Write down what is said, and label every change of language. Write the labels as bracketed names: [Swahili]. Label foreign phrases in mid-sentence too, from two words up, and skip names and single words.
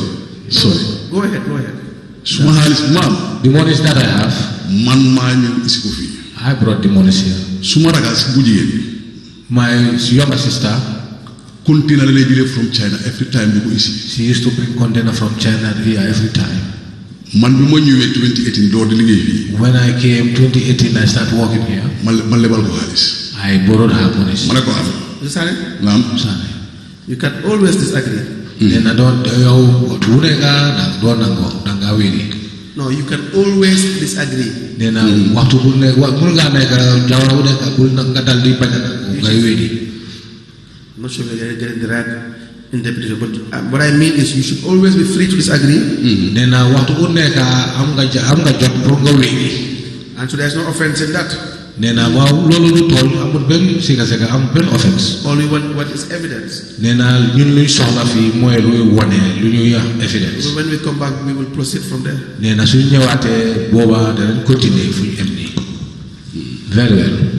[English] Go ahead. The monies that I have, I brought the monies here. My younger sister container from China every time they go easy. She used to bring container from China here every time. [Wolof] Man bi mo ñëwé 2018 door di liggéey fi. [English] When I came 2018 I started working here. [Wolof] Man lebal ko xaalis. [English] I borrowed her money. [Wolof] Mané ko am. Sane? Naam. Sane. [English] You can always disagree. Then I don't [Wolof] yow tuune nga do nango danga wéri. [English] No, you can always disagree. [Wolof] Then waxtu bu nek mën nga nek jamono bu nek nga dal di bañ ngay wéri. [English] I'm not sure you're getting the right interpretation. But what I mean is you should always be free to disagree. [Wolof] nee na waxtu bu nekk am nga jot pour nga wéy. [English] And so there's no offense in that. [Wolof] nee na waaw loolu lu toll amul benn sega amul benn offense. [English] All we want what is evidence. [Wolof] nee na ñun luy soxla fii mooy luy wone lu ñuy evidence. [English] So when we come back we will proceed from there. [Wolof] nee na suñ ñëwaatee booba danañ continuer fu ñu em nii. [English] very well.